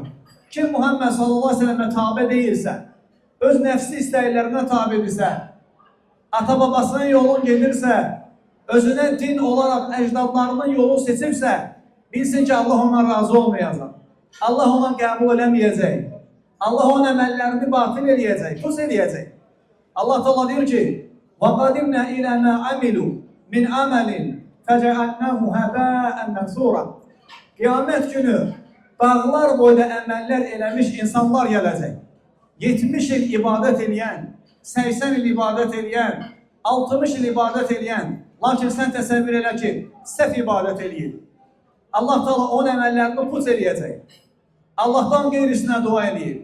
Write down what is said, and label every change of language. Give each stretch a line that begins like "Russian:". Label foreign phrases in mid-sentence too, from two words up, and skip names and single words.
Azerbaijani: Kim Muhammed
Arabic: صلى الله عليه وسلم'e
Azerbaijani: tabi deyilsə, öz nəfsi istəklərinə tabidirsə, ata babasının yolunu gedirsə, özünə din olaraq əcdadlarının yolunu seçibsə, bilsin ki, Allah ondan razı olmayacaq. Allah ondan qəbul eləməyəcək. Allah onun əməllərini batil eləyəcək, pus eləyəcək. Allah Teala deyir ki,
Arabic: وَقَدِمْنَا إِلَى مَا عَمِلُوا مِنْ عَمَلٍ فَجَعَلْنَاهُ هَبَاءً مَنْثُورًا.
Azerbaijani: Qiyamət günü dağlar boyda əməllər eləmiş insanlar gələcək. 70 il ibadət eləyən, 80 il ibadət eləyən, 60 il ibadət eləyən, lakin sən təsəvvür elə ki, səhv ibadət eləyir. Allah Teala onun əməllərini puç eləyəcək. Allahdan qeyrisinə dua eləyir.